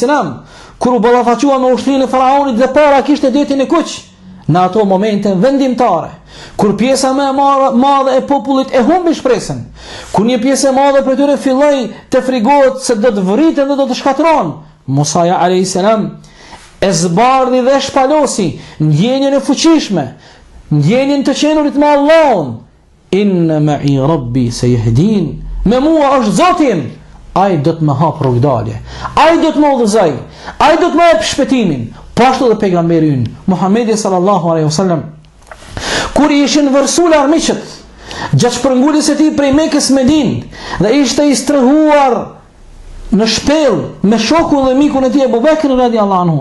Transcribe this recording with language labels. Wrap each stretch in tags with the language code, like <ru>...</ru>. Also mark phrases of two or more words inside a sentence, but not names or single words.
<sq>kur u ballafaqua me ushtrinë e faraonit dhe para kishte detin e kuq, në ato momente vendimtare, kur pjesa më e madhe e popullit e humbi shpresën, kur një pjesë e madhe për tyre filloi të frigohet se do të vriten dhe do të shkatron, Musa a.s. e zbardhi dhe shpalosi ndjenjen e fuqishme, ndjenjen të qenurit me Allahun.</sq> <ar>إن معي ربي سيهدين,</ar> <sq>me mua është Zoti im, ai do të më hap rrugdalje, ai do të më udhëzoj, ai do të më jap shpëtimin. Po ashtu dhe pejgamberi ynë Muhamedi</sq> <ar>صلى الله عليه وسلم,</ar> <sq>kur ishin vërsul armiqët gjatë shpërnguljes së tij prej Mekës Medinë dhe ishte i strehuar në shpellë me shokun dhe mikun e tij Abu Bekr</sq> <ar>رضي الله عنه.</ar>